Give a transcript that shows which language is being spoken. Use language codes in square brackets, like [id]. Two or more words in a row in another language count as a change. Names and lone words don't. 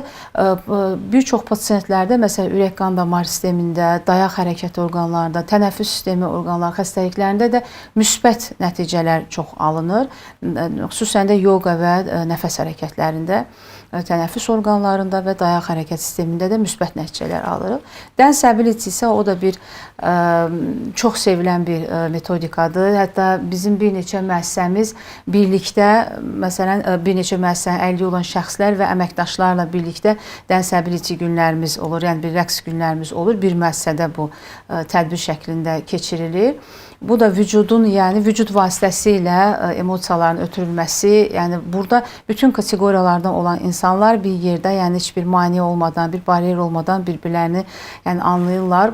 [az] Bir çox pasientlərdə məsələn ürək-qan damar sistemində, dayaq hərəkət orqanlarında, tənəffüs sistemi orqanları xəstəliklərində də müsbət nəticələr çox alınır. Xüsusən də yoga və nəfəs hərəkətlərində, tənəffüs orqanlarında və dayaq hərəkət sistemində də müsbət nəticələr alırıq. [en] Dance ability [az] isə o da bir çox sevilən bir metodikadır. Hətta bizim bir neçə müəssisəmiz birlikdə, məsələn bir neçə müəssisənin əlili olan şəxslər və əməkdaşlarla birlikdə [en] dance ability [az] günlərimiz olur, yəni bir rəqs günlərimiz olur. Bir müəssisədə bu tədbir şəklində keçirilir. Bu da vücudun, yəni vücud vasitəsilə emosiyaların ötürülməsi, yəni burada bütün kateqoriyalardan olan insanlar bir yerdə, yəni heç bir maneə olmadan, bir bariyer olmadan bir-birlərini yəni anlayırlar.